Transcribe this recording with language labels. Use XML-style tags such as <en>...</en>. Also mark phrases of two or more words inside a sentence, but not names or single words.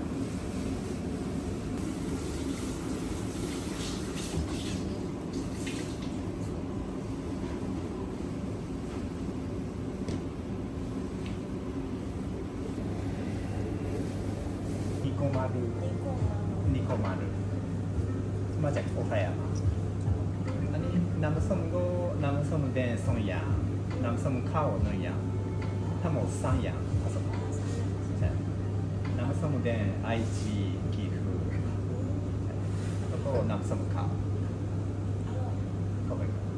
<ja>ニコマル、ニコマル、まず岡山。</ja> <th>อันนี้น้ำส้มก็น้ำส้มแดง2อย่างน้ำส้มข้าว1อย่างทั้งหมด3อย่างผสมใช่น้ำส้มแดง愛知岐阜แล้วก็น้ำส้มข้าวเข้าไป</th>